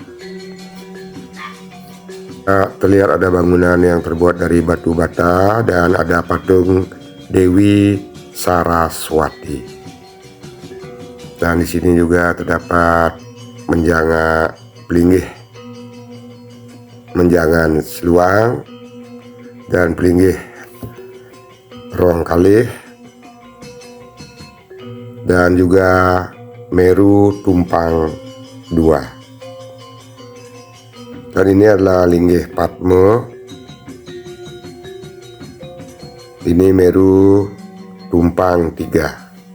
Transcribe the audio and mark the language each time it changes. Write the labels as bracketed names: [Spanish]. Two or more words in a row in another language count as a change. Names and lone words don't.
[Indonesian] Terlihat ada bangunan yang terbuat dari batu bata dan ada patung Dewi Saraswati. Dan di sini juga terdapat menjangan pelinggih, menjangan seluang dan pelinggih ruang kalih, dan juga Meru Tumpang 2. Dan ini adalah linggih Padma. Ini Meru Tumpang 3.